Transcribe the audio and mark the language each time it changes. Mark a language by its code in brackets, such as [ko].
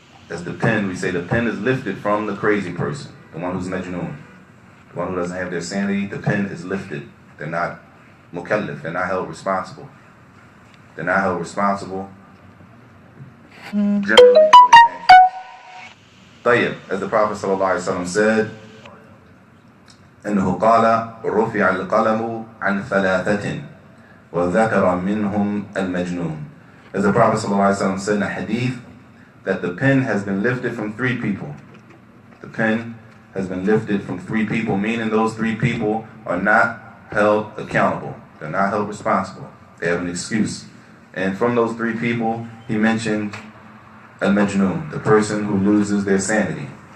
[en] As the pen, we say the pen is lifted from the crazy person, the one who's majnoon. The one who doesn't have their sanity, the pen is lifted. They're not mukallaf, they're not held responsible. They're not held responsible generally for their actions. [ar] طيب, [en] as the Prophet ﷺ said, [ar] إنه قال رفع القلم عن ثلاثة وذكر منهم المجنون. [en] As the Prophet ﷺ said in a hadith, that the pen has been lifted from 3 people. The pen has been lifted from 3 people, meaning those 3 people are not held accountable. They're not held responsible. They have an excuse. And from those 3 people, he mentioned al-majnoon, the person who loses their sanity.